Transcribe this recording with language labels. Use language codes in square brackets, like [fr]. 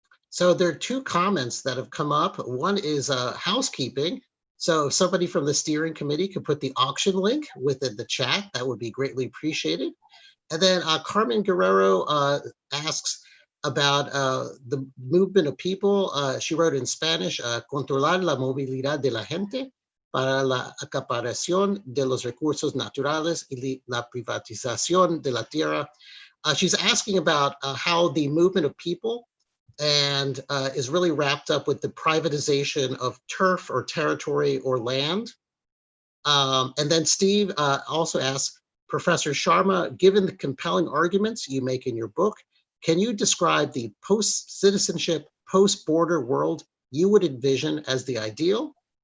[en] So there are two comments that have come up. One is housekeeping. So if somebody from the steering committee could put the auction link within the chat, that would be greatly appreciated. And then Carmen Guerrero asks about the movement of people. She wrote in Spanish, [es] controlar la movilidad de la gente para la acaparación de los recursos naturales y la privatización de la tierra. [en] She's asking about how the movement of people and is really wrapped up with the privatization of turf or territory or land. And then Steve also asks, Professor Sharma, given the compelling arguments you make in your book, can you describe the post-citizenship, post-border world you would envision as the ideal?